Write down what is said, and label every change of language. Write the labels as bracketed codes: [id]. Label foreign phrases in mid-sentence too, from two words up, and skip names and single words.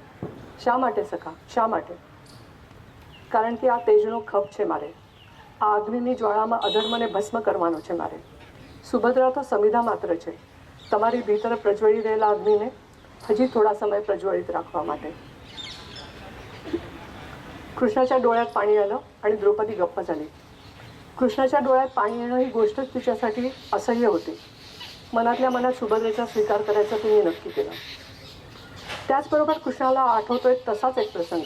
[gu] શા માટે સખા, શા માટે? કારણ કે આ તેજનો ખપ છે મારે. આ અગ્નિની જ્વાળામાં અધર્મને ભસ્મ કરવાનો છે મારે. સુભદ્રા તો સમિધા માત્ર છે તમારી ભીતર પ્રજ્વળી રહેલા અગ્નિને હજી થોડા સમય પ્રજ્વલિત રાખવા માટે. [mr] कृष्णाच्या डोळ्यात पाणी आलं आणि द्रौपदी गप्प झाली. कृष्णाच्या डोळ्यात पाणी येणं ही गोष्टच तिच्यासाठी असह्य होती. मनातल्या मनात सुभद्रेचा स्वीकार करायचा तिने नक्की केलं. त्याचबरोबर कृष्णाला आठवतोय तसाच एक प्रसंग.